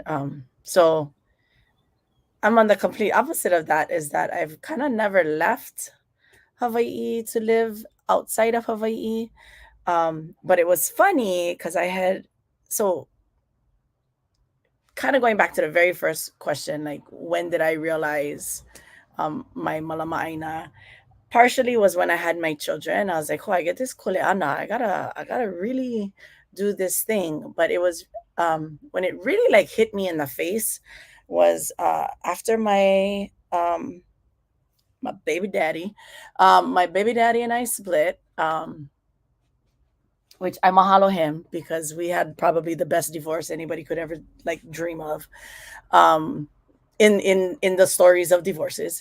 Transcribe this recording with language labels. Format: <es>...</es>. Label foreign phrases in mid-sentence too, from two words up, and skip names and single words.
<en>So I'm on the complete opposite of that, is that I've kind of never left Hawaii to live outside of Hawaii. But it was funny because I had, so kind of going back to the very first question, like when did I realize my</en> <haw>Mālama ʻāina?</haw> <en>Partially was when I had my children. I was like, oh, I get this kuleana. I gotta really do this thing. But it was when it really like hit me in the face was after my baby daddy and I split, which I mahalo him, because we had probably the best divorce anybody could ever like dream of, in the stories of divorces.</en>